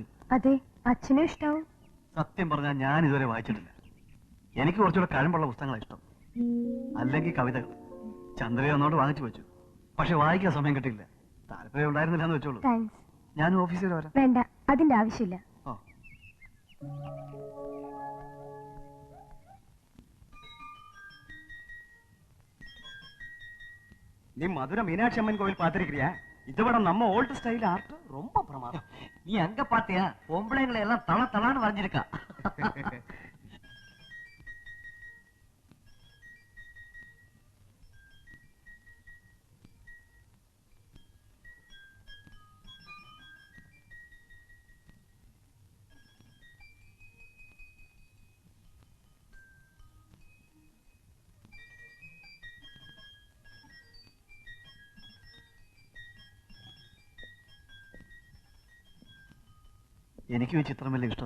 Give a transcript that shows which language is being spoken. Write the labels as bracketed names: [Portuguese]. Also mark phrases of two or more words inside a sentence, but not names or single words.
[Malayalam] അതെ, അച്ഛനും ഇഷ്ടാവും. സത്യം പറഞ്ഞാൽ ഞാൻ ഇതുവരെ വായിച്ചിട്ടില്ല. എനിക്ക് കുറച്ചുകൂടെ കഴമ്പുള്ള പുസ്തകങ്ങളാണ് ഇഷ്ടം, അല്ലെങ്കിൽ കവിതകൾ. ചന്ദ്രയെ ഒന്നോട് വാങ്ങിച്ചു വെച്ചു, പക്ഷെ വായിക്കാൻ സമയം കിട്ടിയില്ല. താല്പര്യം ഉണ്ടായിരുന്നില്ല എന്ന് വെച്ചോളൂ. താങ്ക്സ്. ഞാൻ ഓഫീസിൽ വരാം. വേണ്ട, അതിന്റെ ആവശ്യമില്ല. [Tamil] நீ மதுரை மீனாட்சி அம்மன் கோவில் பார்த்திருக்கிறியா? இதை விட நம்ம [English] old style art [Tamil] ரொம்ப பிரமாதம். நீ அங்க பாத்தியா? பொம்பளைங்களை எல்லாம் தள தளான்னு வரைஞ்சிருக்கா. [Malayalam] എനിക്കും ഈ ചിത്രം വലിയ ഇഷ്ടമായി.